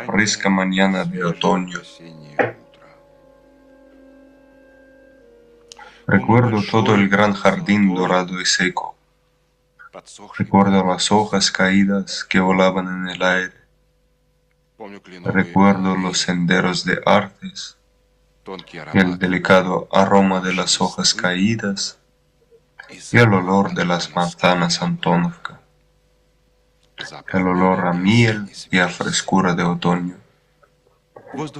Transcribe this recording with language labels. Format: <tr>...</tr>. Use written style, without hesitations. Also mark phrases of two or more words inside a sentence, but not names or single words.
<ru>раннее,</ru> <es>fresca mañana de</es> <ru>свежее</ru> <es>otoño.</es> <ru>осеннее утро. Помню</ru> <es>Recuerdo todo el</es> <ru>большой,</ru> <es>gran jardín</es> <ru>золотой,</ru> <es>dorado y seco.</es> <ru>подсохший</ru> <es>Recuerdo</es> <ru>папороть.</ru> <es>las hojas caídas que volaban en el aire.</es> <ru>Помню кленовые</ru> <es>Recuerdo los</es> <ru>аллеи,</ru> <es>senderos de arces,</es> <ru>тонкий</ru> <es>el</es> <ru>аромат</ru> <es>delicado aroma de</es> <ru>опавшей</ru> <es>las hojas</es> <ru>листвы</ru> <es>caídas</es> <ru>и</ru> <es>y el</es> <ru>запах</ru> <es>olor de las</es> <ru>антоновских</ru> <es>manzanas</es> <ru>яблок. Antonovka, Запах</ru> <es>el olor a</es> <ru>мёда и</ru> <es>miel</es> <ru>осенней</ru> <es>y a</es> <ru>свежести.</ru> <es>frescura de otoño.</es> <ru>Воздух</ru>